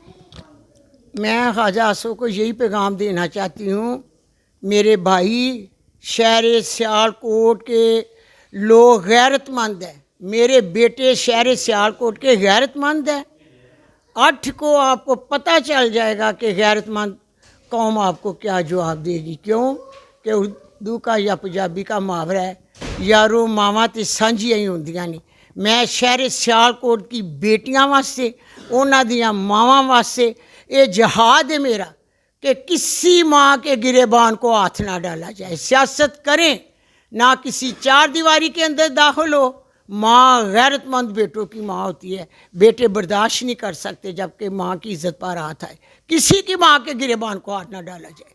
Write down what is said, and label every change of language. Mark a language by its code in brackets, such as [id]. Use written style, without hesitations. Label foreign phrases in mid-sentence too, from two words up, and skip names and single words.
[ur] میں خواجہ آصف کو یہی پیغام دینا چاہتی ہوں، میرے بھائی شہر سیال کوٹ کے لوگ غیرت مند ہیں، میرے بیٹے شہر سیال کوٹ کے غیرت مند ہیں۔ 8 کو آپ کو پتہ چل جائے گا کہ غیرت مند قوم آپ کو کیا جواب دے گی۔ کیوں کہ اردو کا یا پنجابی کا محاورہ ہے [pa] یارو ماواں تے سانجھیاں ہی ہوندیاں نہیں۔ [ur] میں شہر سیال کوٹ کی بیٹیاں واسطے، [pa] انہاں دیاں ماواں واسطے [ur] یہ جہاد ہے میرا کہ کسی ماں کے گریبان کو ہاتھ نہ ڈالا جائے۔ سیاست کریں نہ کسی 4 دیواری کے اندر داخل ہو، ماں غیرت مند بیٹوں کی ماں ہوتی ہے، بیٹے برداشت نہیں کر سکتے جبکہ ماں کی عزت پر ہاتھ آئے، کسی کی ماں کے گریبان کو ہاتھ نہ ڈالا جائے۔